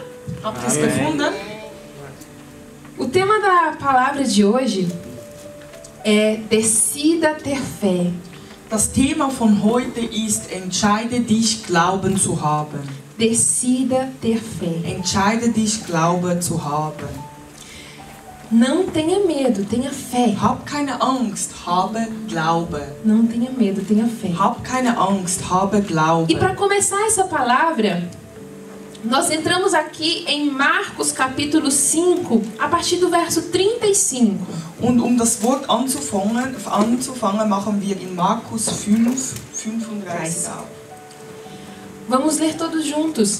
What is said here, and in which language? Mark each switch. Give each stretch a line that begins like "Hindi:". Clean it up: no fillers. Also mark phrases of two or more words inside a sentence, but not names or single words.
German: Habt ihr es Amen. gefunden?
Portuguese: O tema da palavra de hoje é Decida ter fé.
German: Das Thema von heute ist: Entscheide dich, Glauben zu haben.
Portuguese: Decida ter fé.
German: Entscheide dich, Glaube zu haben.
Portuguese: Não tenha medo, tenha fé.
German: Hab keine Angst, habe Glaube.
Portuguese: Não tenha medo, tenha fé.
German: Hab keine Angst, habe Glaube.
Portuguese: E para começar essa palavra, nós entramos aqui em Marcos capítulo 5, a partir do verso 35.
German: Und um das Wort anzufangen, machen wir in Markus 5, 35 auf.
Portuguese: Vamos ler todos juntos.